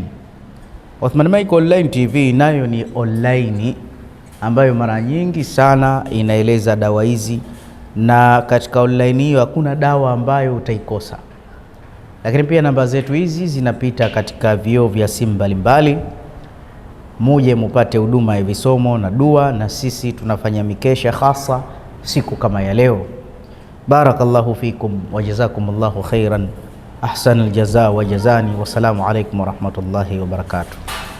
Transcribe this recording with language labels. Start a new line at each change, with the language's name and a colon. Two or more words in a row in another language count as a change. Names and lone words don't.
Swahili: Othman Michael Online TV nayo ni online ambayo mara nyingi sana inaeleza dawa hizi, na katika online hiyo hakuna dawa ambayo utaikosa. Lakini pia namba zetu hizi zinapita katika vioo vya simu mbalimbali. Muje mupate huduma ya visomo na dua, na sisi tunafanya mikesha hasa siku kama ya leo.
Arabic: بارك الله فيكم وجزاكم الله خيرا أحسن الجزاء وجزاني. والسلام عليكم ورحمة الله وبركاته.